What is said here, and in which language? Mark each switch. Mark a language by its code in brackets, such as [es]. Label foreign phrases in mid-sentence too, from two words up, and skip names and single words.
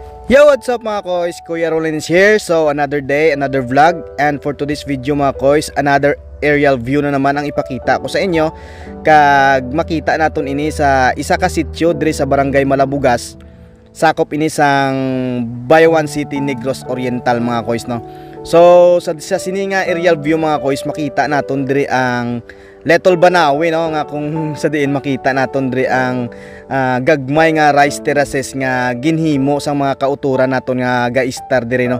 [en] Yo, what's up [tl] mga koys? [en] Kuya Rolin is here. So another day, another vlog. And for today's video [tl] mga koys, another [en] aerial view [tl] na naman ang ipakita ko sa inyo. [hil] Kag makita naton ini sa isa ka sitio diri sa Barangay Malabugas. Sakop ini sang Bayawan City, Negros Oriental [tl] mga koys, [hil] no. So sa sini nga [en] aerial view [tl] mga koys, [hil] makita naton diri ang Letol Banawe, no, nga kung sa diin makita naton diri ang gagmay nga [en] rice terraces [hil] nga ginhimo sang mga kauturan naton nga gaistar diri, no.